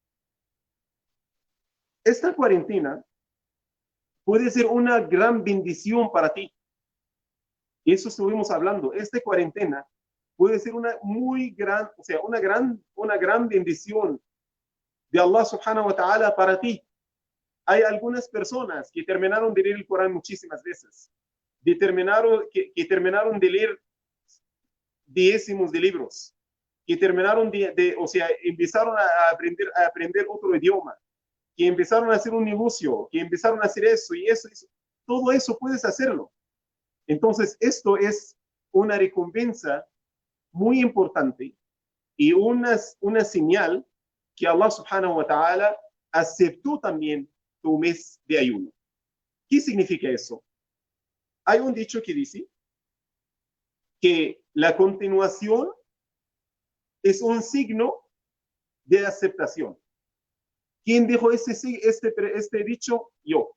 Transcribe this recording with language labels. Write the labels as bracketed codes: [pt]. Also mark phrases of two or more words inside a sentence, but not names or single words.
[es] Esta cuarentena puede ser una gran bendición para ti. Y eso estuvimos hablando. Esta cuarentena puede ser una muy gran, o sea, una gran bendición de [ar] الله سبحانه وتعالى [es] para ti. Hay algunas personas que terminaron de leer el Corán muchísimas veces, que terminaron de leer décimos de libros, que terminaron o sea, empezaron a aprender otro idioma, que empezaron a hacer un negocio, que empezaron a hacer eso y eso. Todo eso puedes hacerlo. Entonces, esto es una recompensa muy importante y una señal que [ar] الله سبحانه وتعالى [es] aceptó también tu mes de ayuno. ¿Qué significa eso? Hay un dicho que dice que la continuación es un signo de aceptación. ¿Quién dijo este dicho? Yo.